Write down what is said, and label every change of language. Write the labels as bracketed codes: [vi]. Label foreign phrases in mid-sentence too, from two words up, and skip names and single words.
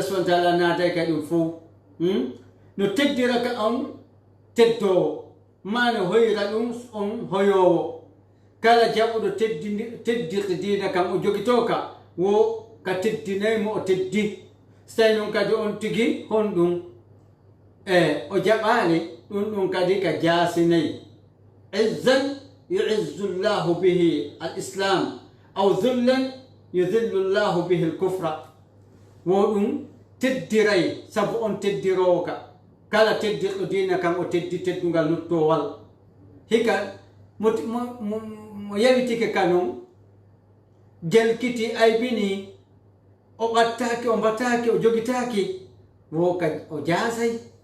[ar] سبحانه وتعالى [ff] naatay ka ɗum fof no teddira ka on teddowo ma no hoyra ɗum on hoyowo kala jaɓuɗo teddirde diina kam o jogitoka wo ka teddinaymo o teddi so tawi noon kadi on tigi honɗum o jaɓali ɗum kadi ka jaasinayi [ar] عزا يعز الله به الإسلام أو ذلا يذل الله به الكفر [ff] wo ɗum teddiray sabu on teddirowo ka kala teddirɗo diina kam o teddi teddungal luttowal hika mo yawitike ka noon jelkiti aybini o ɓattaki o mbataki o jogitaki wo kadi o jaasay